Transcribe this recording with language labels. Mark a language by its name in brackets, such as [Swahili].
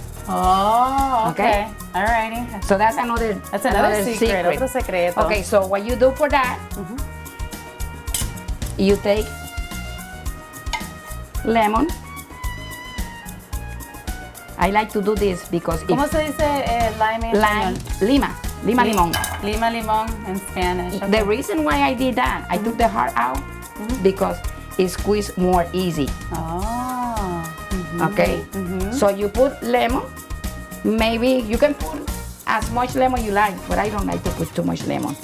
[English] Oh, okay. Alrighty. So that's another secret. [Spanish] Otro secreto. [English] Okay, so what you do for that, you take lemon. I like to do this because [Spanish] ¿Cómo se dice lime en español? Lima limón. Lima limón [English] in Spanish. Okay. The reason why I did that, I took the heart out because it squeezes more easy. Oh. Okay. So you put lemon. Maybe you can put as much lemon you like, but I don't like to put too much lemon.